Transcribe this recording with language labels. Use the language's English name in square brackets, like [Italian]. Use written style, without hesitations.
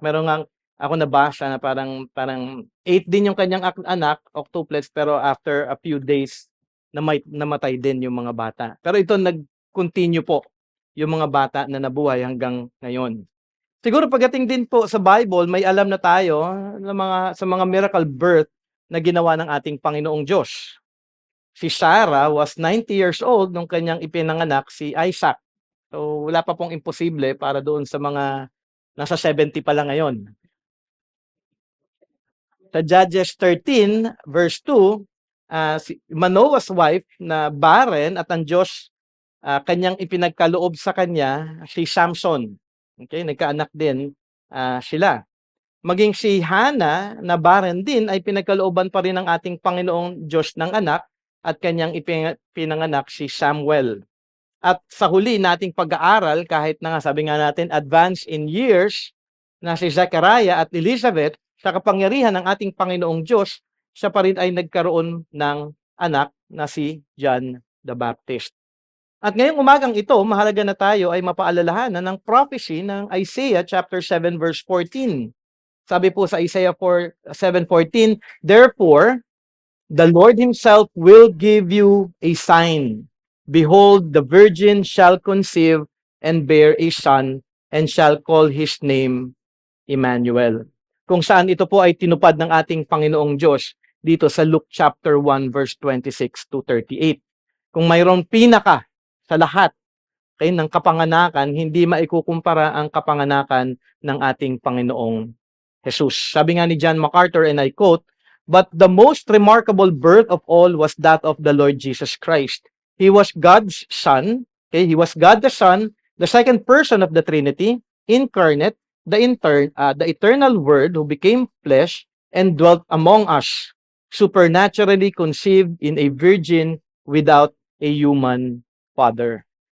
[Filipino] Meron nga ako nabasa na parang 8 din yung kanyang anak, octuplets, pero [English] after a few days, [Filipino] namatay din yung mga bata. Pero ito nag-continue po yung mga bata na nabuhay hanggang ngayon. Siguro pagdating din po sa Bible, may alam na tayo sa mga miracle birth na ginawa ng ating Panginoong Diyos. Si Sarah [English] was 90 years old [Filipino] nung kanyang ipinanganak si Isaac. So wala pa pong imposible para doon sa mga nasa 70 pa lang ngayon. Sa Judges 13 verse 2, si Manoah's wife na barren at ang Diyos kanyang ipinagkaloob sa kanya si Samson. Okay, nagkaanak din sila. Maging si Hannah na barren din ay pinagkalooban pa rin ng ating Panginoong Diyos ng anak at kanyang pinanganak si Samuel. At sa huli nating pag-aaral, kahit na nga sabi nga natin [English] advanced in years [Filipino] na si Zechariah at Elizabeth, sa kapangyarihan ng ating Panginoong Diyos, siya pa rin ay nagkaroon ng anak na si John the Baptist. At ngayong umagang ito, mahalaga na tayo ay mapaalalahanan ng prophecy ng Isaiah chapter 7 verse 14. Sabi po sa [English] Isaiah 7:14, therefore, the Lord himself will give you a sign. Behold, the virgin shall conceive and bear a son, and shall call his name Emmanuel. [Filipino] Kung saan ito po ay tinupad ng ating Panginoong Diyos dito sa Luke chapter 1 verse 26 to 38. Kung mayroong pinaka sa lahat ng kapanganakan, hindi maikukumpara ang kapanganakan ng ating Panginoong Jesus. Sabi nga ni [English] John MacArthur, and I quote, but the most remarkable birth of all was that of the Lord Jesus Christ. He was God's Son. Okay? He was God the Son, the second person of the Trinity, incarnate, the eternal Word who became flesh and dwelt among us, supernaturally conceived in a virgin without a human father.